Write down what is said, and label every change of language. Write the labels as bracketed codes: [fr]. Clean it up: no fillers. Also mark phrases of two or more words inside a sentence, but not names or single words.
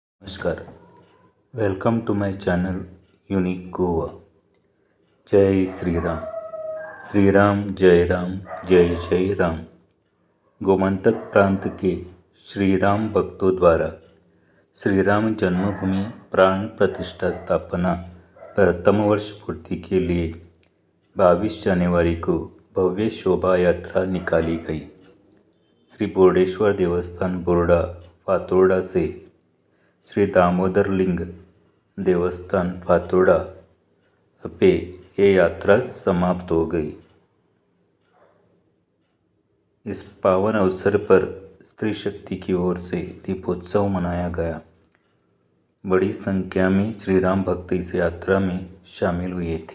[en] नमस्कार, welcome to my channel यूनिक गोवा। [hi] जय श्री राम, श्री राम जय राम, जय जय राम। गोमंतक प्रांत के श्री राम भक्तों द्वारा श्री राम जन्मभूमि प्राण प्रतिष्ठा स्थापना प्रथम वर्ष पूर्ति के लिए 22 जनवरी को भव्य शोभा यात्रा निकाली गई। श्री बोर्डेश्वर देवस्थान बोर्डा फातोर्डा से श्री दामोदर लिंग देवस्थान फातोर्डा पे ये यात्रा समाप्त हो गई। इस पावन अवसर पर स्त्री शक्ति की ओर से दीपोत्सव मनाया गया। बड़ी संख्या में श्री राम भक्त इस यात्रा में शामिल हुए थे।